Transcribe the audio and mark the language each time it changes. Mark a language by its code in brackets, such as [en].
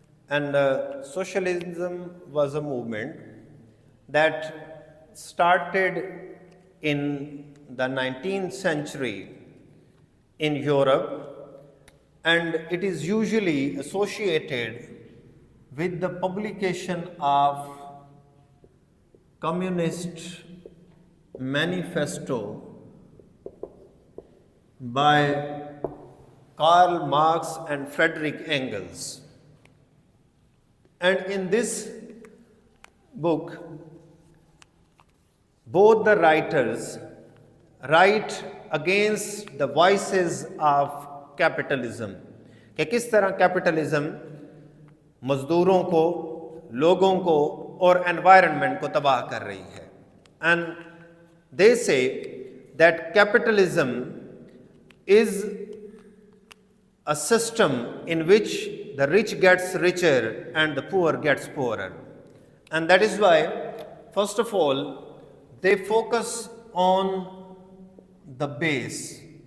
[en] And socialism was a movement that started in the 19th century in Europe, and it is usually associated with the publication of Communist Manifesto by Karl Marx and Friedrich Engels. And in this book, both the writers write against the vices of capitalism [ur] کہ کس طرح capitalism مزدوروں کو، لوگوں کو اور environment کو تباہ کر رہی ہے. [en] And they say that capitalism is a system in which the rich gets richer and the poor gets poorer. And that is why, first of all, they focus on the base.